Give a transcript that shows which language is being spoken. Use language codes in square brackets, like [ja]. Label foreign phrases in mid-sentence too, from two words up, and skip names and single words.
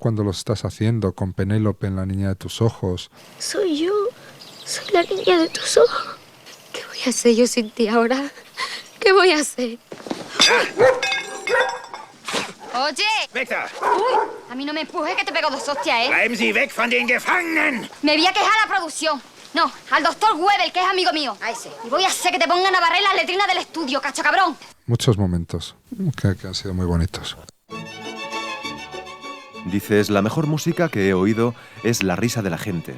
[es] Cuando los estás haciendo con Penélope en La niña de tus ojos. Soy yo. Soy la niña de tus ojos. ¿Qué voy a hacer yo sin ti ahora? ¿Qué voy a hacer? Oye. [de] Weg da! [es] Uy, a mí no me empuje que te pego 2 hostias, ¿eh? [de] Bleiben Sie weg von den Gefangenen! [es] Me voy a quejar a la producción. No, al doctor Webel, que es amigo mío. A ese. Y voy a hacer que te pongan a barrer las letrinas del estudio, cacho cabrón. Muchos momentos que han sido muy bonitos. Dices, la mejor música que he oído es la risa de la gente.